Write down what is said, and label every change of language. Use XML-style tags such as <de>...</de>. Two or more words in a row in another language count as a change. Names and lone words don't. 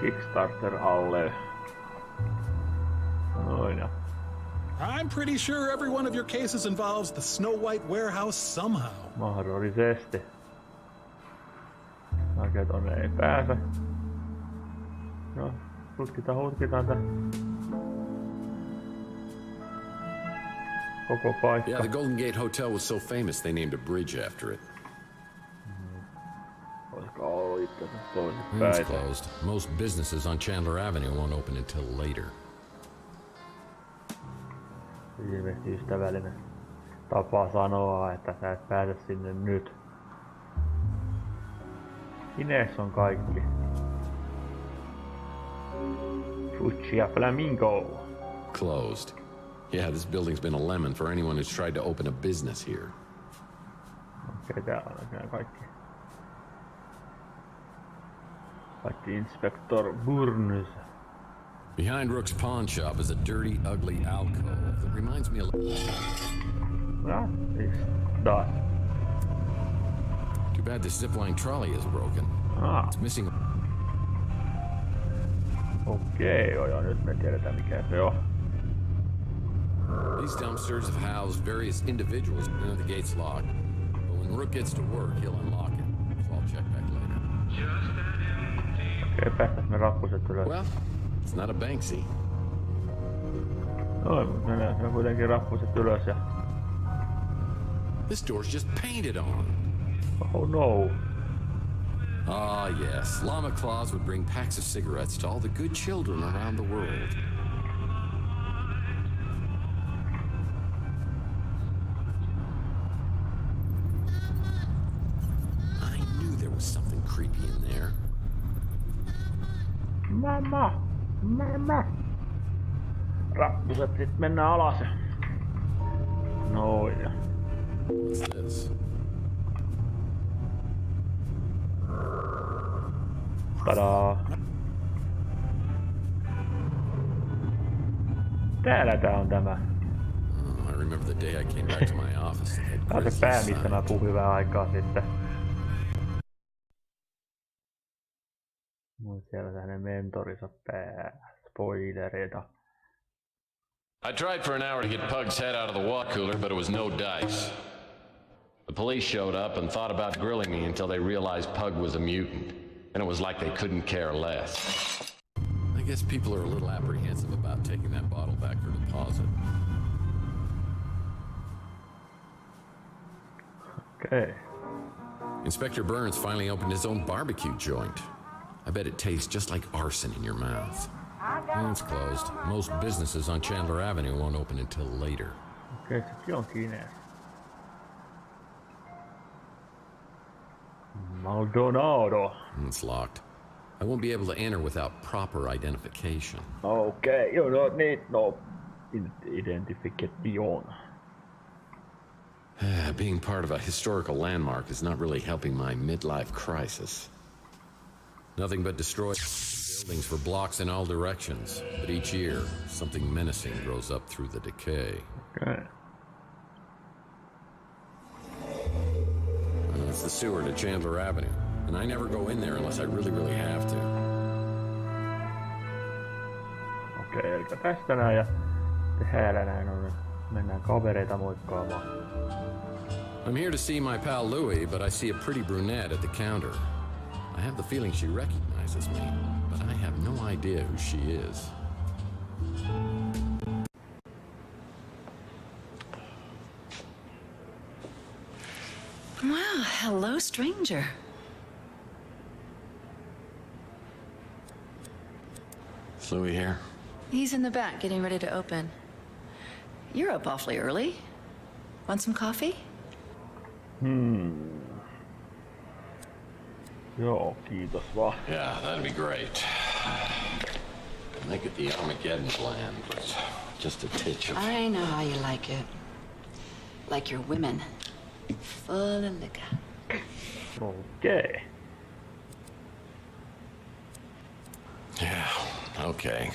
<fi>Kickstarter alle. Noin ja.</fi> <en>I'm pretty sure every one of your cases involves the Snow White warehouse somehow.</en> <fi>Mahdollisesti. Oikein tonne ei pääse. No, hutkitaan tää. Koko paikka.</fi> <en>Yeah, the Golden Gate Hotel was so famous they named a bridge after it.</en> <fi>Olisiko ollut itse asiassa toiset</fi> <en>It's</en> <fi>päitä?</fi> <en>closed. Most businesses on Chandler Avenue won't open until later.</en> <fi>Ilmeisesti ystävällinen tapa sanoa, että sä et pääse sinne nyt. Ines on kaikki. Fucci ja Flamingo.</fi> <en>Closed. Yeah, this building's been a lemon for anyone who's tried to open a business here.</en> <fi>Okei, täällä on nämä kaikki. Paitsi Inspector Burns.</fi> <en>Behind Rook's pawn shop is a dirty, ugly alcove that reminds me a little.</en> <fi>Ja, siis taas.</fi> <en>Too bad this zipline trolley is broken. It's missing.</en> <fi>Okei, joo, nyt me tiedetään mikä se on.</fi> <en>These dumpsters have housed various individuals. The gate's locked, but when Rook gets to work, he'll unlock it. So I'll check back later.</en> <fi>Okei, päästäis me rappuset ylös.</fi> <en>Well, it's not a Banksy.</en> <fi>Noin, mutta ne on kuitenkin rappuset ylös ja...</fi> <en>This door's just painted on. Oh no. Ah, yes. Llama Claus would bring packs of cigarettes to all the good children around the world. I knew there was something creepy in there. Mama.</en> <fi>Rappuset sit mennään alas. Noin ja...</fi> <en>What's this? Tadaa.</en> <fi>Täällä tää on tämä.</fi> <en>I remember the day I came back to my office.</en> <fi>Tää on se pää, mistä mä puhuin hyvää aikaa sitten. Mun siellä hänen mentorinsa pää. Spoilereita.</fi> <en>I tried for an hour to get Pug's head out of the water cooler, but it was no dice. The police showed up and thought about grilling me until they realized Pug was a mutant. And it was like they couldn't care less. I guess people are a little apprehensive about taking that bottle back for deposit. Okay. Inspector Burns finally opened his own barbecue joint. I bet it tastes just like arson in your mouth. It's closed. Most businesses on Chandler Avenue won't open until later.</en> <fi>Okay, sekin on kiinni. Maldonado.</fi> <en>It's locked. I won't be able to enter without proper identification. Okay, you don't need no identification. Being part of a historical landmark is not really helping my midlife crisis. Nothing but destroyed buildings for blocks in all directions, but each year, something menacing grows up through the decay. Okay. It's the sewer to Chandler Avenue, and I never go in there unless I really have to.</en> <fi>Okei, eli tästä näin ja täällä näin on. Mennään kavereita moikkaamaan.</fi> <en>I'm here to see my pal Louie, but I see a pretty brunette at the counter. I have the feeling she recognizes me, but I have no idea who she is. Wow, hello, stranger. Is Louis here? He's in the back getting ready to open. You're up awfully early. Want some coffee?</en> <fi>Joo, kiitos vaan.</fi> <en>Yeah, that'd be great. Make it the Armageddon plan, but just a titch of... I know how you like it. Like your women. Full of liquor. Okay. Yeah, okay.</en>